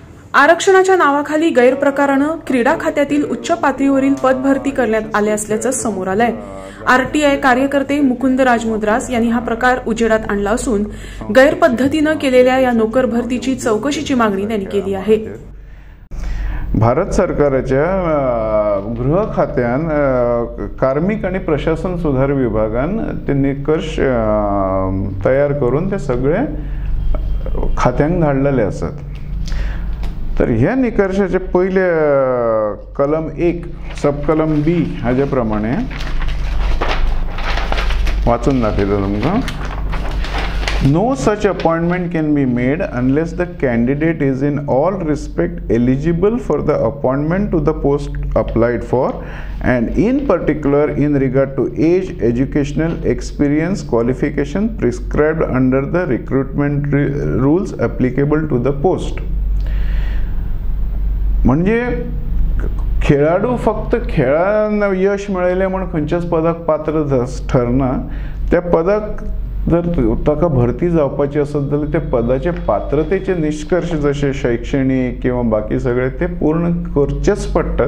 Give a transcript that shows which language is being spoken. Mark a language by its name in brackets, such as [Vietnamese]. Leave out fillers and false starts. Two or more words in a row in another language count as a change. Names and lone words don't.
[Marathi] आरक्षणाच्या नावाखाली गैरप्रकारानं क्रीडा खात्यातील उच्च पातळीवरील पदभरती करण्यात आले असल्याचं समोर आलंय। आरटीआय कार्यकर्ते मुकुंद राजमुद्रास यांनी हा प्रकार उजेडात आणला असून गैरपद्धतीनं केलेल्या या नोकर भरतीची चौकशीची मागणी त्यांनी केली आहे। [Konkani] भारत सरकारच्या गृह खात्यान कार्मिक आणि प्रशासन सुधार विभागान ते निकष तयार करून ते सगळे खात्यांक धाडलेले असतात। तर ह्या निकषाचे पहिले कलम 1 सब कलम बी हाजे प्रमाणे वाचून दाखयतो तुमकां। [English] No such appointment can be made unless the candidate is in all respect eligible for the appointment to the post applied for, and in particular in regard to age, educational experience, qualification prescribed under the recruitment rules applicable to the post. [Konkani] म्हणजे खेळाडू फक्त खेळान यश मिळयले म्हणून खंयच्याच पदाक पात्र ठरना। त्या पदाक जर ताका भरती जावपाची आसत जाल्यार त्या पदाचे पात्रतेचे निष्कर्ष जसे शैक्षणिक किंवा बाकी सगळे ते पूर्ण करचेच पडटात।